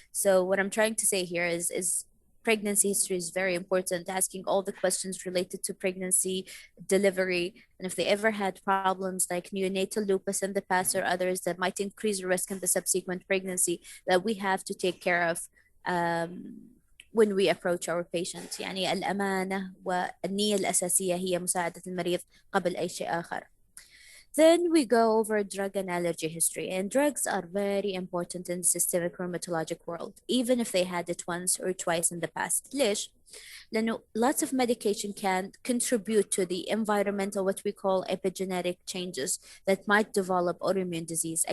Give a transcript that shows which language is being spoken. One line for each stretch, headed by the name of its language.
English: So what I'm trying to say here is pregnancy history is very important, asking all the questions related to pregnancy, delivery, and if they ever had problems like neonatal lupus in the past or others that might increase the risk in the subsequent pregnancy, that we have to take care of when we approach our patients.
Arabic: يعني الأمانة والنية الأساسية هي مساعدة المريض قبل أي شيء آخر.
English: Then we go over drug and allergy history, and drugs are very important in the systemic rheumatologic world, even if they had it once or twice in the past.
Arabic: ليش؟ لأنه
English: lots of medication can contribute to the environmental, what we call epigenetic changes that might develop autoimmune disease.